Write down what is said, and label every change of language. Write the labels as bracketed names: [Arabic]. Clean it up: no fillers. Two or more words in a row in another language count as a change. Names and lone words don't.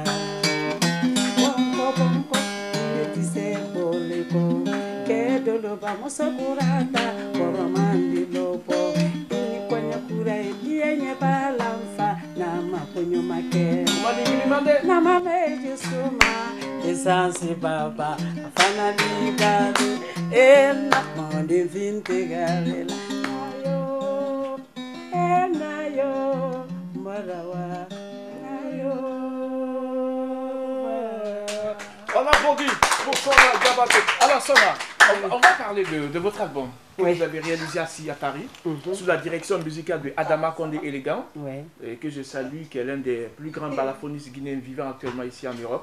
[French] Bongo bongo, netise boliko, kedolo vamos a curata, coromandi lobo, ni konya kura ebienye balamfa, nama konyo make. Nama meje suma, esansi baba, afana ligari, ena moni finte garela. On applaudit pour Sona Diabaté. Alors Sona, on va parler de votre album que vous avez réalisé ici à Paris, sous la direction musicale de Adama Condé Élégant, et que je salue, qui est l'un des plus grands balafonists guinéens vivant actuellement ici en Europe.